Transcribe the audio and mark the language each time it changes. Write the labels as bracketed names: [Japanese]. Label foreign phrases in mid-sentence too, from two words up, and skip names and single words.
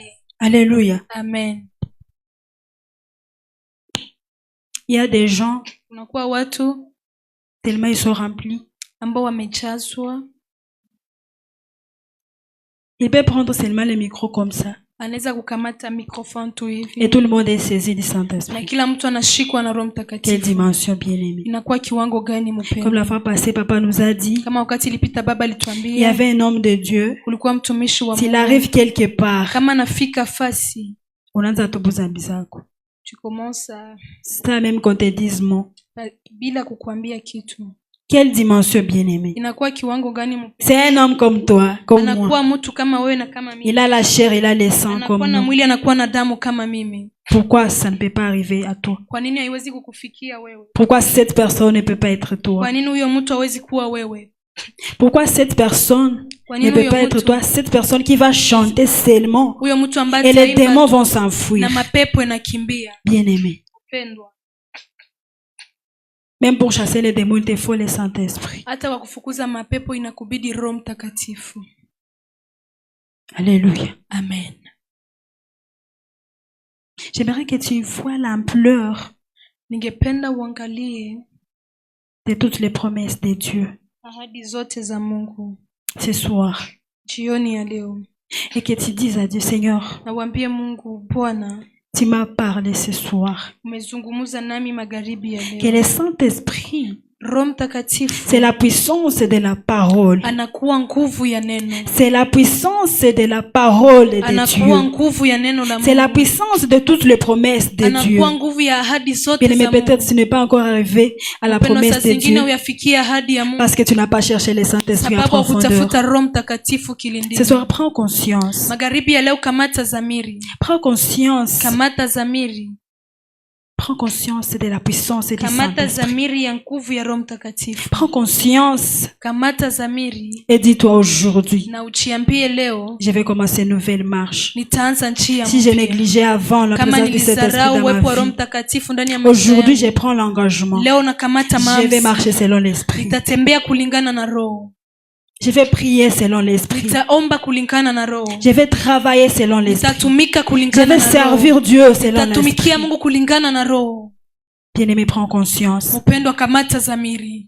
[French] Alléluia. Amen. Il y a des gens, [Swahili] Kunakuwa watu [French] tellement ils sont remplis. [Swahili] ambao wamejazwa, [French] Il peut prendre seulement le micro comme ça. [Swahili] anaweza kukamata microphone tu [French] Et [Swahili] hivi [French] tout le monde est saisi du [Swahili] na [French] Saint-Esprit. [Swahili] kila mtu anashikwa na Roho [French] Quelle [Swahili] Mtakatifu. [French] dimension bien-aimée. [Swahili] Inakuwa kiwango gani [French] Comme [Swahili] mpendwa? [French] la fois passée, papa nous a dit, [Swahili] Kama wakati ilipita baba [French] il y [Swahili] alituambia [French] avait un homme de Dieu. [Swahili] kulikuwa mtumishi wa [French] S'il [Swahili] Mungu. [French] arrive quelque part, [Swahili] Kama nafika fasi unaanza tu buzambi zako. [French] tu commences à C'est ça même qu'on te dise mot. [Swahili] bila kukuambia kitu. [French] Quelle dimension bien-aimée. [Swahili] Inakuwa kiwango gani mpendwa? [French] C'est un homme comme toi, comme moi. [Swahili] Anakuwa mtu kama wewe na kama mimi. [French] Il a la chair, il a le sang [Swahili] Anakuwa [French] comme [Swahili] na [French] nous. [Swahili] mwili, anakuwa na damu kama mimi. [French] Pourquoi ça ne peut pas arriver à toi? [Swahili] Kwa nini haiwezi kukufikia wewe? [French] Pourquoi cette personne ne peut pas être toi? [Swahili] Kwa nini huyo mtu hawezi kuwa wewe? [French] Pourquoi cette personne [Swahili] Kwa [French] ne [Swahili] nini [French] peut [Swahili] huyo [French] pas être [Swahili] mtu [French] toi? Cette personne qui va chanter seulement [Swahili] huyo mtu ambaye [French] et les [Swahili] ataimba [French] démons [Swahili] tu [French] vont s'enfuir. [Swahili] na mapepo yanakimbia? [French] Bien-aimé. [Swahili] Pendwa, [French] Même pour chasser les démons, il te faut le Saint-Esprit. [Swahili] hata kwa kufukuza mapepo inakubidi Roho Mtakatifu. [French] Alléluia. Amen. J'aimerais que tu vois l'ampleur [Swahili] Ningependa uangalie [French] de toutes les promesses de Dieu [Swahili] ahadi zote za Mungu [French] ce soir. [Swahili] jioni ya leo. [French] Et que tu dises à Dieu, Seigneur, [Swahili] Na uambie Mungu, Bwana, [French] tu m'as parlé ce soir. [Swahili] umezungumza nami magharibi ya [French] Que [Swahili] leo. [French] le Saint-Esprit, [Swahili] Roho Mtakatifu [French] c'est la puissance de la parole. [Swahili] anakuwa nguvu ya neno. [French] C'est la puissance de la parole de [Swahili] Anakuwa [French] Dieu. [Swahili] nguvu ya neno la [French] C'est la [Swahili] Mungu. [French] puissance de toutes les promesses de Dieu. [Swahili] Anakuwa nguvu ya ahadi zote [French] Bien aimé, [Swahili] za [French] peut-être [Swahili] Mungu. [French] tu n'es pas encore arrivé à la [Swahili] Mpendwa, saa [French] promesse de [Swahili] zingine [French] Dieu [Swahili] uyafikia ahadi ya Mungu [French] parce que tu n'as pas cherché le Saint-Esprit en [Swahili] sababu [French] profondeur. [Swahili] hukutafuta Roho Mtakatifu kilindini. [French] Ce soir, prends conscience. [Swahili] Magharibi ya leo, kamata zamiri. [French] Prends conscience. [Swahili] Kamata zamiri. [French] Prends conscience de la puissance du [Swahili] Kamata [French] Saint-Esprit. [Swahili] zamiri ya nguvu ya Roho Mtakatifu. [French] Prends conscience [Swahili] Kamata zamiri [French] et dis-toi aujourd'hui, [Swahili] na uchiambie leo, [French] je vais commencer une nouvelle marche. [Swahili] nitaanza njia [French] Si j'ai [Swahili] mpya. [French] négligé avant la [Swahili] Kama [French] présence du Saint-Esprit [Swahili] nilizarau [French] dans [Swahili] uwepo wa Roho [French] ma vie, [Swahili] Mtakatifu ndani ya maisha [French] aujourd'hui [Swahili] yangu, [French] je prends l'engagement. [Swahili] leo nakamata [French] Je vais [Swahili] maamuzi. [French] marcher selon l'Esprit. [Swahili] Nitatembea kulingana na Roho. [French] Je vais prier selon l'Esprit. [Swahili] Nitaomba kulingana na Roho. [French] Je vais travailler selon l'Esprit. [Swahili] Nitatumika [French] Je [Swahili] kulingana [French] vais [Swahili] na Roho. [French] servir Dieu selon l'Esprit. [Swahili] Nitatumikia Mungu kulingana na Roho. [French] Bien-aimé, prends conscience. [Swahili] Mpendwa, kamata zamiri.